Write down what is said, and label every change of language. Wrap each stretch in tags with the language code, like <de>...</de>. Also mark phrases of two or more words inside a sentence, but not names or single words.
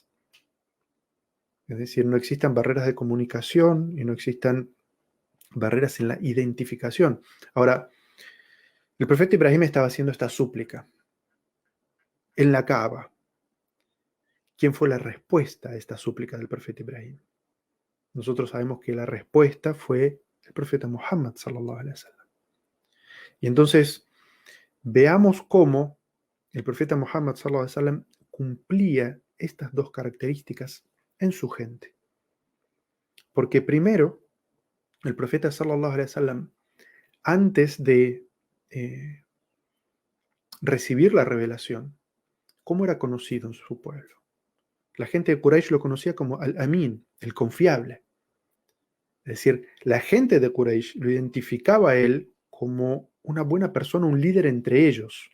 <es>Es decir, no existan barreras de comunicación y no existan barreras en la identificación. Ahora, el profeta Ibrahim estaba haciendo esta súplica en la Kaaba. ¿Quién fue la respuesta a esta súplica del profeta Ibrahim? Nosotros sabemos que la respuesta fue el profeta Muhammad</es> <ar>صلى الله عليه وسلم.</ar> <es>Y entonces veamos cómo el profeta Muhammad</es> <ar>صلى الله عليه وسلم</ar> <es>cumplía estas dos características en su gente. Porque primero, el profeta</es> <ar>صلى الله عليه وسلم,</ar> <es>antes de recibir la revelación, ¿cómo era conocido en su pueblo? La gente de Quraysh lo conocía como Al-Amin, el confiable. Es decir, la gente de Quraysh lo identificaba a él como una buena persona, un líder entre ellos.</es>